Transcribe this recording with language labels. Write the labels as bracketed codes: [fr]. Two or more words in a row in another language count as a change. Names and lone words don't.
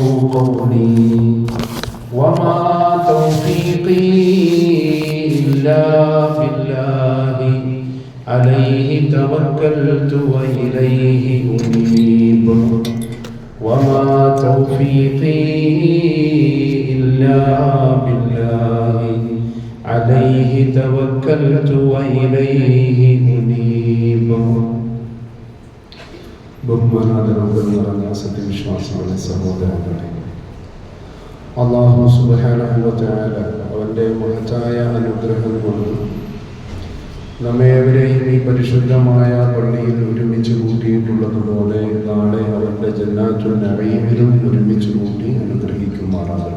[ar] قولي وما توفيقي إلا بالله عليه توكلت وإليه أنيب وما توفيقي إلا بالله عليه توكلت وإليه أنيب. [ml] ബഹുമാനാദരവുകളുള്ള സത്യവിശ്വാസികളെ സഹോദരങ്ങളെ, [ar] الله سبحانه وتعالى [ml] അവന്റെ മഹത്തായ അനുഗ്രഹം കൊണ്ട് നമ്മേവരെയും ഈ പരിശുദ്ധമായ പള്ളിയിൽ ഒരുമിച്ച് കൂട്ടിയിട്ടുള്ളതുപോലെ നാളെ അവന്റെ ജന്നാത്തുൽ നഈമിലും ഒരുമിച്ച് കൂട്ടി അനുഗ്രഹിക്കുമാറാകട്ടെ.